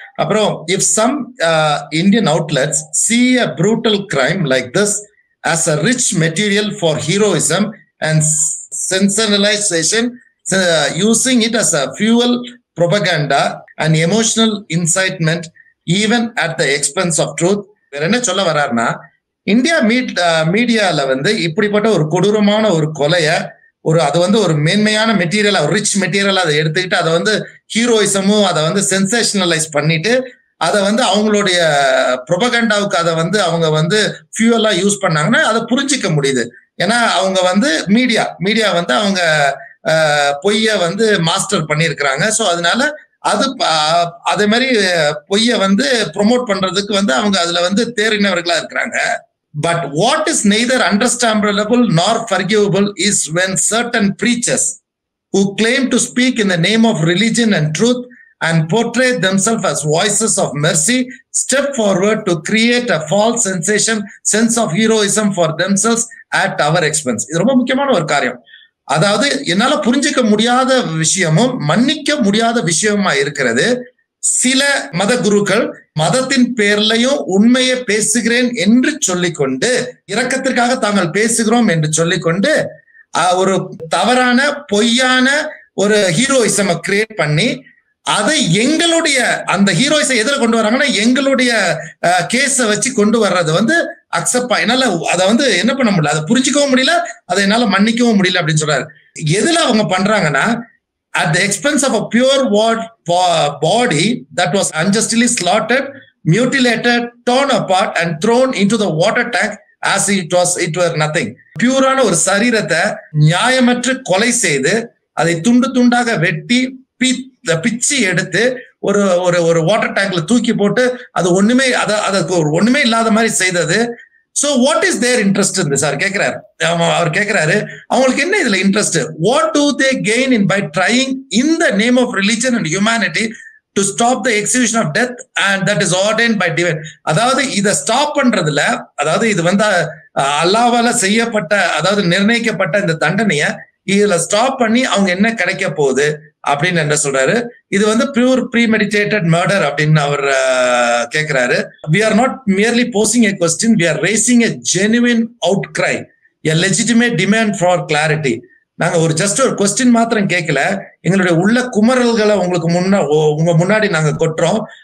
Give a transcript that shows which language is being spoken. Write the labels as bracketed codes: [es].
[ta] அப்புறம் [en] if some Indian outlets see a brutal crime like this as a rich material for heroism and sensationalization, using it as a fuel, propaganda and emotional incitement even at the expense of truth. [ta] வேற என்ன சொல்ல வர்றாருன்னா, India மீடியால வந்து இப்படிப்பட்ட ஒரு கொடூரமான ஒரு கொலைய அது வந்து ஒரு மேன்மையான மெட்டீரியலா, ரிச் மெட்டீரியலா அதை எடுத்துக்கிட்டு அதை வந்து ஹீரோயிசமும் அதை வந்து சென்சேஷனலைஸ் பண்ணிட்டு அதை வந்து அவங்களுடைய ப்ரொபகண்டாவுக்கு அதை வந்து அவங்க வந்து ஃபியூவலா யூஸ் பண்ணாங்கன்னா அதை புரிஞ்சிக்க முடியுது. ஏன்னா அவங்க வந்து மீடியா வந்து அவங்க பொய்ய வந்து மாஸ்டர் பண்ணியிருக்கிறாங்க. ஸோ அதனால அதே மாதிரி பொய்ய வந்து ப்ரொமோட் பண்றதுக்கு வந்து அவங்க அதுல வந்து தேறினவர்களா இருக்கிறாங்க. [en] But what is neither understandable nor forgivable is when certain preachers who claim to speak in the name of religion and truth and portray themselves as voices of mercy step forward to create a false sense of heroism for themselves at our expense. [ta] இது ரொம்ப முக்கியமான ஒரு காரியம். அதாவது என்னால புரிஞ்சிக்க முடியாத விஷயமும் மன்னிக்க முடியாத விஷயமா இருக்கிறது. சில மத குருக்கள் மதத்தின் பேர்லையும் உண்மையை பேசுகிறேன் என்று சொல்லிக்கொண்டு, இரக்கத்திற்காக தாங்கள் பேசுகிறோம் என்று சொல்லிக்கொண்டு ஒரு தவறான பொய்யான ஒரு ஹீரோயிசம் கிரியேட் பண்ணி அதை எங்களுடைய அந்த ஹீரோயிசை எதிர கொண்டு வராங்கன்னா எங்களுடைய கேஸ வச்சு கொண்டு வர்றது வந்து அக்செப்ட் என்னால அதை வந்து என்ன பண்ண முடியல, அதை புரிஞ்சுக்கவும் முடியல, அதை என்னால மன்னிக்கவும் முடியல அப்படின்னு சொல்றாரு. எதுல அவங்க பண்றாங்கன்னா, [en] at the expense of a pure body that was unjustly slaughtered, mutilated, torn apart and thrown into the water tank as it were nothing. [ta] பியூரான ஒரு சரீரத்தை நியாயமற்று கொலை செய்து அதை துண்டு துண்டாக வெட்டி பிச்சு எடுத்து ஒரு வாட்டர் டேங்க்ல தூக்கி போட்டு அது அதுக்கு ஒண்ணுமே இல்லாத மாதிரி செய்தது. [en] So what is their interest in this? [ta] அவர் கேட்கிறாரு அவங்களுக்கு என்ன இதுல interest? [en] What do they gain by trying in the name of religion and humanity to stop the execution of death and that is ordained by divine? [ta] அதாவது இதை stop பண்றதுல, அதாவது இது வந்து அல்லாஹ்வால செய்யப்பட்ட, அதாவது நிர்ணயிக்கப்பட்ட இந்த தண்டனைய இதுல ஸ்டாப் பண்ணி அவங்க என்ன கிடைக்க போகுது அப்படின்னு என்ன சொல்றாரு. இது வந்து பியூர் ப்ரீமெடிடேட்டட் மர்டர் அப்படின்னு அவர் கேட்கிறாரு. [en] We are not merely posing a question, we are raising a genuine outcry, a legitimate demand for clarity. [ta] நாங்க ஜஸ்ட் ஒரு கொஸ்டின் மாத்திரம் கேட்கல, எங்களுடைய உள்ள குமரல்களை உங்க முன்னாடி நாங்க கொட்டுறோம்.